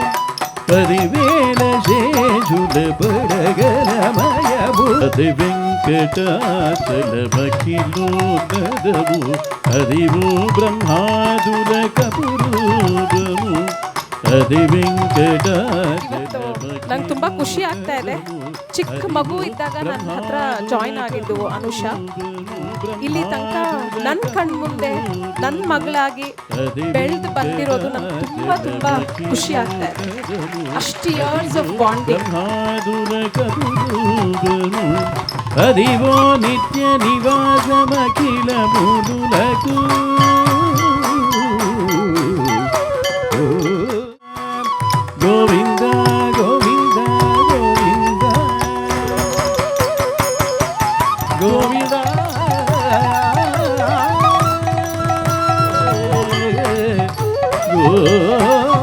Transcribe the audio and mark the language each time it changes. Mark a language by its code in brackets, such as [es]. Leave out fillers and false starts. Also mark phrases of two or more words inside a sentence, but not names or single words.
[te] పదివేల శేషుల పడగలమయవు అది వెంకటాచలమఖిలో నదవు అదివో బ్రహ్మాదుల కపురూపము అది [kn] ನಂಗೆ ತುಂಬ ಖುಷಿ ಆಗ್ತಾ ಇದೆ. ಚಿಕ್ಕ ಮಗು ಇದ್ದಾಗ ನನ್ನ ಹತ್ರ ಜಾಯ್ನ್ ಆಗಿದ್ದು ಅನುಷಾ. ಇಲ್ಲಿ ತನಕ ನನ್ನ ಕಣ್ಮುಂದೆ ನನ್ನ ಮಗಳಾಗಿ ಬೆಳೆದು ಬಂದಿರೋದು ನಂಗೆ ತುಂಬ ತುಂಬ ಖುಷಿ ಆಗ್ತಾ ಇದೆ. [en] ಅಷ್ಟು years of bonding. [te] అదివో నిత్య నివాసమఖిల మునులకు గోవింద గోవింద గోవింద గోవింద